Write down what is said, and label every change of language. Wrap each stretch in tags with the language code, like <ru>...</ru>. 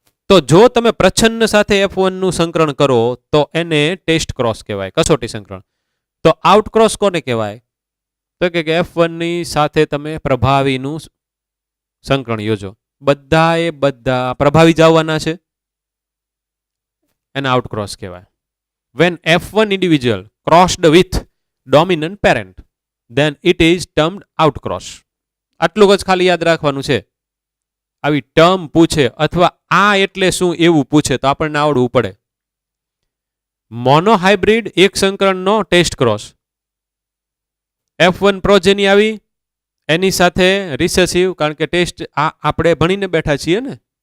<gu>તો જો તમે પ્રચ્છન્ન સાથે F1 નું સંકરણ કરો તો એને ટેસ્ટ ક્રોસ કહેવાય, કસોટી સંકરણ. તો આઉટ ક્રોસ કોને કહેવાય? તો કે F1 ની સાથે તમે પ્રભાવીનું સંકરણ યોજો. બધા પ્રભાવી જવાના છે, એને આઉટ ક્રોસ કહેવાય.</gu> <en>When F1 individual crossed with dominant parent, then it is termed outcross.</en> <gu>આટલું જ ખાલી યાદ રાખવાનું છે. આવી ટર્મ પૂછે અથવા આ એટલે શું એવું પૂછે તો આપણને આવડવું પડે. મોનોહાઇબ્રિડ એક સંકરણનો ટેસ્ટ ક્રોસ. F1 પ્રોજેની આવી, એની સાથે રિસેસિવ, કારણ કે ટેસ્ટ આપણે ભણીને બેઠા છીએ ને.</gu>